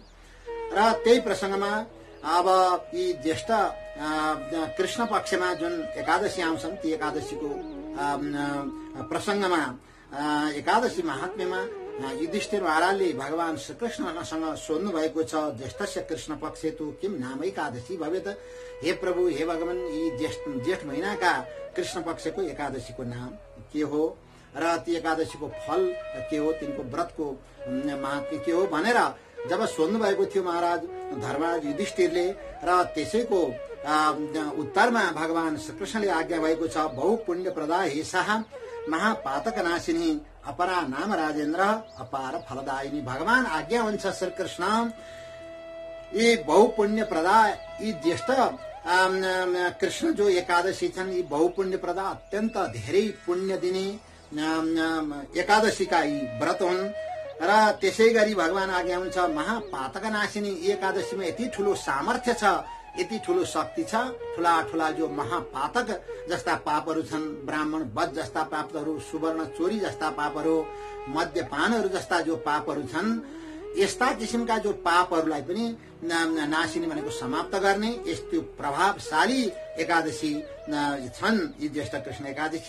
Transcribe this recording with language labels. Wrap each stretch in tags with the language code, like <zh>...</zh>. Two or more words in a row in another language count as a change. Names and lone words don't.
<ne>र त्यही प्रसंगमा अब यी ज्येष्ठ कृष्ण पक्षमा जुन एकादशी आउँछन्, ती एकादशीको प्रसंगमा एकादशी महात्म्यमा युधिष्ठिर महाराजले भगवान श्रीकृष्णसँग सोध्नु भएको छ,</ne> <sa>ज्येष्ठस्य कृष्ण पक्षे तु किम नाम एकादशी भवेत।</sa> <ne>हे प्रभु, हे भगवान, यी जेठ महीनाका कृष्ण पक्षको एकादशीको नाम के हो र ती एकादशीको फल के हो, तिनको व्रतको महात्म्य के हो भनेर जब सोध्नु भएको थियो महाराज धर्मराज युधिष्ठिरले, र त्यसैको उत्तरमा भगवान श्रीकृष्णले आज्ञा भएको छ,</ne> <sa>बहु पुण्य प्रदा हेसाह महापातक नाशिनी अपरा नाम राजेन्द्र अपार फलदायिनी।</sa> <ne>भगवान आज्ञा हुन्छ श्रीकृष्ण, यी</ne> <sa>बहुपुण्य प्रदा,</sa> <ne>यी ज्येष्ठ कृष्ण जो एकादशी छन्, यी</ne> <sa>बहुपुण्य प्रदा</sa> <ne>अत्यन्त धेरै पुण्य दिने एकादशीका यी व्रत हुन्। र त्यसै गरी भगवान आज्ञा हुन्छ</ne> <sa>महापातक नाशिनी,</sa> <ne>यी एकादशीमा यति ठूलो सामर्थ्य छ, यति ठूलो शक्ति छ, ठूला ठूला जो महापातक जस्ता पापहरू छन्, ब्राह्मण वध जस्ता पापहरू, सुवर्ण चोरी जस्ता पापहरू, मद्यपानहरू जस्ता जो पापहरू छन्, यस्ता किसिमका जो पापहरूलाई पनि नाशिनी भनेको समाप्त गर्ने यस्तो प्रभावशाली एकादशी छन् यी ज्येष्ठ कृष्ण एकादशी।</ne>